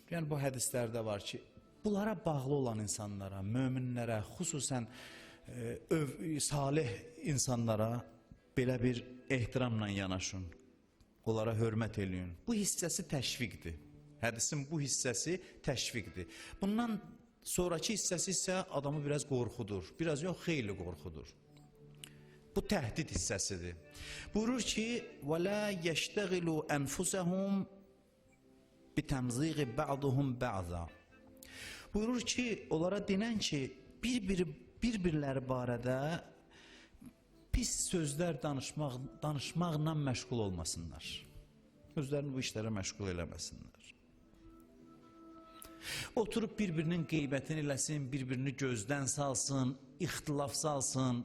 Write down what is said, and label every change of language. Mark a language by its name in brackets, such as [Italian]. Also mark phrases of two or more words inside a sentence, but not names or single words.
[Azerbaijani] Yəni, bu hədislərdə var ki, bunlara bağlı olan insanlara, möminlərə, xüsusən salih insanlara belə bir ehtiramla yanaşın, onlara hörmət eləyin. Bu hissəsi təşviqdir. Hədisin bu hissəsi təşviqdir. Bundan sonraki hissəsi isə adamı biraz qorxudur. Biraz yox, xeyli qorxudur. Bu təhdid hissəsidir. Buyurur ki, [Arabic] وَلَا يَشْتَغِلُوا أَنْفُسَهُمْ بِتَمْزِيغِ بَعْضُهُمْ بَعْضًا [Azerbaijani] Buyurur ki, onlara denən ki, bir-birləri barədə pis sözlər danışmaqla məşğul olmasınlar. Özlərini bu işlərə məşğul eləməsinlər. Oturup bir-birinin qeybətini eləsin, bir-birini gözdən salsın, ixtilaf salsın.